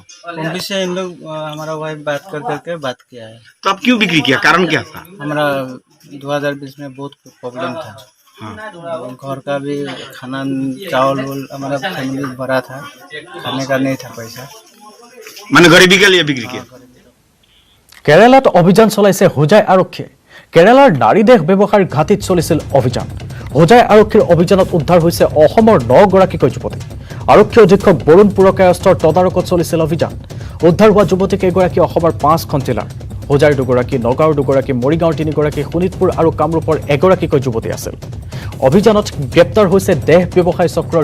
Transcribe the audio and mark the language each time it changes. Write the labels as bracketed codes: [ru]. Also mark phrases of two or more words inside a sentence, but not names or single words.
[hi] पंपी से इन लोग हमारा वाइफ बात करके बात किया है तो आप क्यों बिक्री किया कारण क्या था हमारा 2020 में बहुत प्रॉब्लम था घर का भी खाना चावल हमारा फैमिली बड़ा था खाने का नहीं था पैसा मैंने गरीबी के लिए बिक्री किया [as] কেৰালাত অভিযান চলাইছে হোজাই আৰক্ষীয়ে কেৰালাৰ নাৰী দেহ ব্যৱসায়ৰ ঘাটিত চলিছিল অভিযান হোজাই আৰক্ষীৰ অভিযানত উদ্ধাৰ হৈছে অসমৰ 9 গৰাকীকৈ যুৱতী আৰক্ষী অধীক্ষক বৰুণ পুৰকায়স্থৰ তদাৰকত চলিছিল অভিযান উদ্ধাৰ হোৱা যুৱতী কেইগৰাকী অসমৰ 5খন জিলাৰ হোজাইৰ 2 গৰাকী নগাঁৱৰ 2 গৰাকী মৰিগাঁৱৰ 3 গৰাকী শোণিতপুৰ আৰু কামৰূপৰ 1 গৰাকীকৈ যুৱতী আছিল অভিযানত গ্ৰেপ্তাৰ হৈছে দেহ ব্যৱসায় চক্ৰৰ